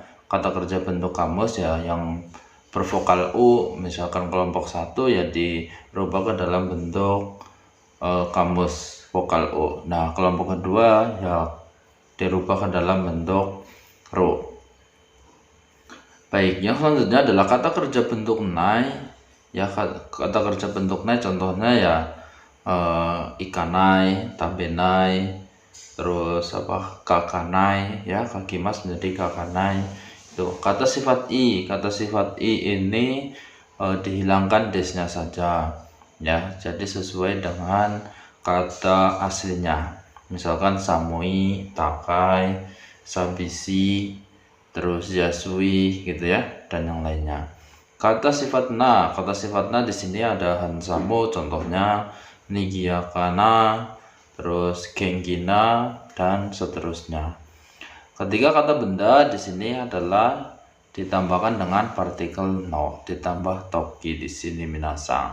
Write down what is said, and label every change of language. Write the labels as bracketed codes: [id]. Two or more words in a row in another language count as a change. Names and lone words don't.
[id] Kata kerja bentuk kamus ya yang bervokal U, misalkan kelompok 1 ya dirubah ke dalam bentuk kamus vokal U. Nah, kelompok kedua ya dirubah ke dalam bentuk ro. Baik, yang selanjutnya adalah kata kerja bentuk nai. Ya, kata kerja bentuk nai contohnya ya ikanai, tabenai, terus kakanai ya, kakimas menjadi kakanai. Itu kata sifat i ini dihilangkan desnya saja ya, jadi sesuai dengan kata aslinya. Misalkan samui, takai, sabisi, terus yasui gitu ya, dan yang lainnya. Kata sifat na di sini ada hansamu, contohnya nigiakana, terus gengkina, dan seterusnya. Ketiga kata benda di sini adalah ditambahkan dengan partikel no, ditambah toki di sini minasang.